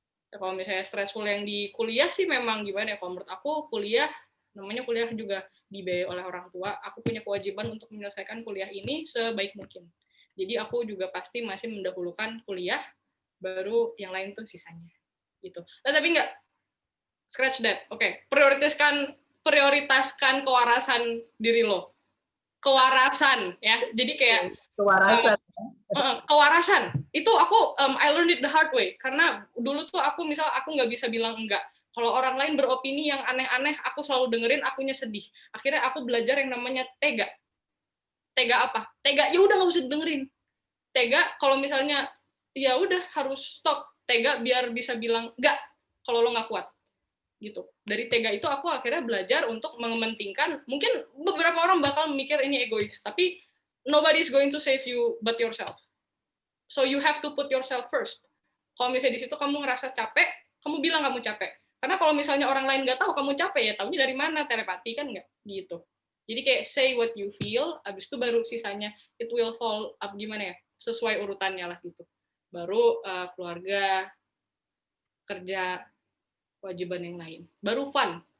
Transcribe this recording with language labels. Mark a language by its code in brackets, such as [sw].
[id] Kalau misalnya stressful yang di kuliah sih memang gimana ya, kalau menurut aku kuliah, namanya kuliah juga dibiayai oleh orang tua, aku punya kewajiban untuk menyelesaikan kuliah ini sebaik mungkin. Jadi aku juga pasti masih mendahulukan kuliah, baru yang lain tuh sisanya. Gitu. Nah, tapi enggak, [en] scratch that. [id] Oke, prioritaskan kewarasan diri lo. Kewarasan, ya. Jadi kayak Kewarasan. Kewarasan itu aku [en] I learned it the hard way, [id] karena dulu tuh aku nggak bisa bilang enggak. Kalau orang lain beropini yang aneh-aneh, aku selalu dengerin, akunya sedih. Akhirnya aku belajar yang namanya tega. Tega apa? Tega ya udah nggak usah dengerin. Tega kalau misalnya ya udah harus stop. Tega biar bisa bilang enggak kalau lo nggak kuat. Gitu. Dari tega itu aku akhirnya belajar untuk mementingkan, mungkin beberapa orang bakal mikir ini egois, tapi [en] nobody is going to save you but yourself. So you have to put yourself first. [id] Kalau misalnya di situ kamu ngerasa capek, kamu bilang kamu capek. Karena kalau misalnya orang lain nggak tahu kamu capek, ya tahunya dari mana? Telepati kan nggak? Gitu. Jadi kayak [en] say what you feel, [id] abis itu baru sisanya [en] it will fall up [id] gimana ya? Sesuai urutannya lah gitu. Baru keluarga, kerja, kewajiban yang lain. Baru fun.